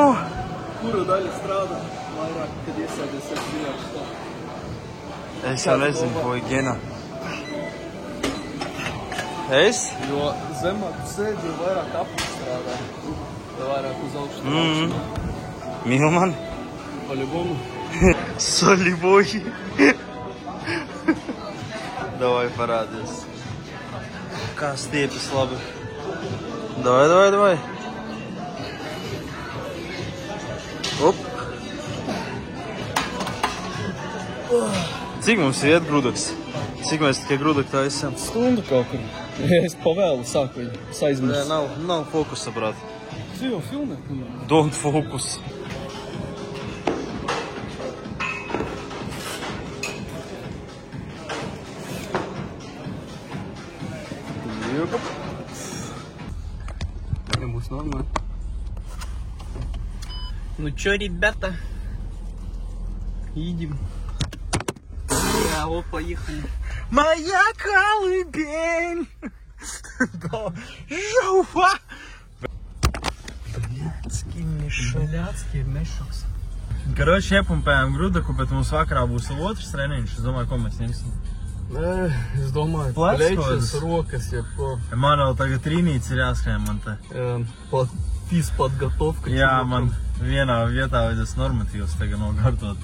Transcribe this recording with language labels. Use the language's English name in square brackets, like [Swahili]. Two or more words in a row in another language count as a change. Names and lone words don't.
[Latvian] Kura daļa strādā vairāk, kad iesēdies ar zināšu tā? es jau nezinu, ko ir Gena. Es? Jo zemāk tu sēdi, jo vairāk aplis strādā. Jo vairāk uz augšu. Mīl mani? [Russian] По-любому. [Latvian] Soliboji. Davai parādies. Kā stiepjas labi. Davai. Op. Cik mums iet grudaks? Cik mēs tikai grudaki taisam? Stundu kaut kur. Es pavēlu sāku viņu. Es Nē, aizmirsu. nav fokusa, brāt. Tu jau filmē? [English] Don't focus. [Latvian] Būs normāli. [Russian] Ну чё, ребята? Едем. Вот, поехали. Моя колыбель! Жува! Блядский мешок. Блядский мешок. [Latvian] Karoči, iepumpējām grudaku, bet mums vakarā būs otrs treniņš. Es domāju, ko mēs ņemsim. Nē, es domāju, Plecs plečas, kodas. rokas, jebko. Man vēl tagad trīnīts ir jāskrien man te. [Russian] Физподготовка. [Latvian] Jā, man vienā vietā vajadzēs normatīvs tagad nokārtot.